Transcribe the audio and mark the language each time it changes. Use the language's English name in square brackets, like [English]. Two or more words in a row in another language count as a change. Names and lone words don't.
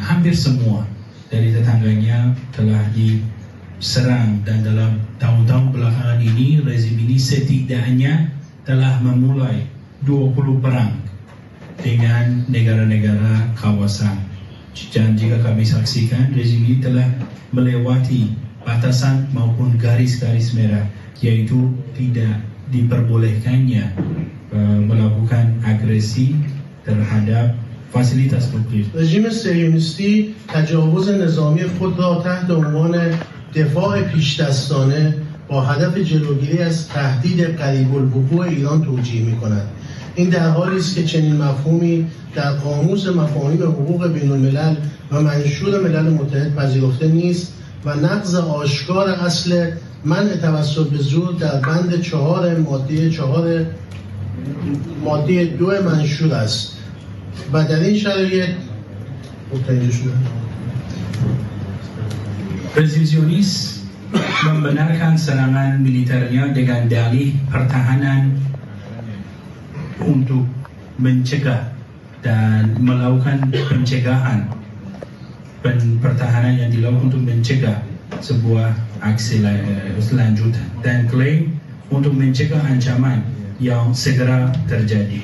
[Indonesian] Hampir semua dari tetangganya telah diserang, dan dalam tahun-tahun belakangan ini rezim ini setidaknya telah memulai 20 perang dengan negara-negara kawasan. Dan jika kami saksikan, rezim ini telah melewati batasan maupun garis-garis merah, yaitu tidak diperbolehkannya melakukan agresi terhadap fasilitas publik. [Persian] رژیم صهیونیستی تجاوز نظامی خود را تحت عنوان دفاع پیشدستانه با هدف جلوگیری از تهدید قریب الوقوع ایران توجیه می‌کند. این در حالی است که چنین مفهومی در قاموس مفاهیم حقوق بین الملل و منشور ملل متحد پذیرفته نیست و نقض آشکار اصل منع توسل به زور در بند 4 ماده 2 منشور است و در این شرایط [Indonesian] Rezim Zionis membenarkan serangan militernya dengan dalih pertahanan untuk mencegah dan melakukan pencegahan pertahanan yang dilakukan untuk mencegah sebuah aksi lanjutan, dan klaim untuk mencegah ancaman yang segera terjadi.